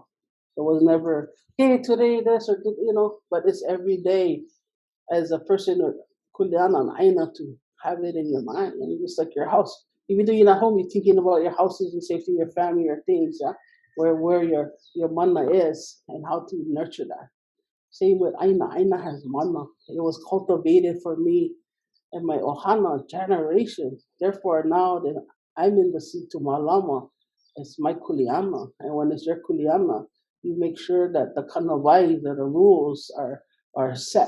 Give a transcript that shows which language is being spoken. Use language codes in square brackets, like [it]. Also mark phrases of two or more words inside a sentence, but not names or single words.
[en] It was never, hey, today this or, but it's every day as a person or kuleana and ʻāina to have it in your mind. And just like your house, even though you're not home, you're thinking about your houses and safety, your family, your things, yeah, where your mana is and how to nurture that. Same with ʻāina. ʻāina has mana. It was cultivated for me and my ohana generations. Therefore, now that I'm in the seat to mālama, it's my kuleana. And when it's your kuleana, you make sure that the kanawai, that the rules are set.